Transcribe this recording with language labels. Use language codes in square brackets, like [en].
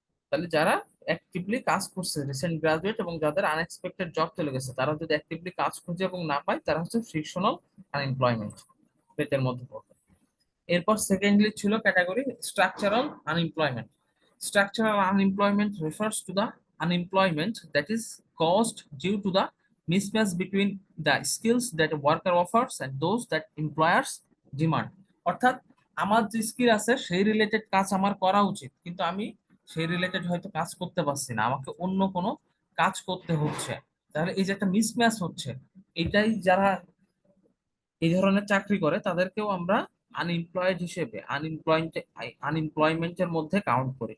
[bn] তাহলে যারা অ্যাক্টিভলি কাজ করছে, রিসেন্ট গ্রাজুয়েট এবং যাদের আনএক্সপেক্টেড জব চলে গেছে, তারা যদি অ্যাক্টিভলি কাজ খুঁজে এবং না পায়, তারা হচ্ছে ফ্রিকশনাল আনএমপ্লয়মেন্ট রেটের মধ্যে পড়বে। এরপর সেকেন্ডলি ছিল category structural unemployment. [en] Structural unemployment refers to the unemployment that is caused due to the mismatch between the skills that a worker offers and those that employers demand. [bn] অর্থাৎ আমার যে skill আছে সেই রিলেটেড কাজ আমার করা উচিত, কিন্তু আমি সেই রিলেটেড হয়তো কাজ করতে পারছি না, আমাকে অন্য কোনো কাজ করতে হচ্ছে। তাহলে এই যে একটা মিসম্যাচ হচ্ছে, এটাই যারা এই ধরনের চাকরি করে তাদেরকেও আমরা আনএমপ্লয়েড হিসেবে আনএমপ্লয়মেন্টের মধ্যে কাউন্ট করি।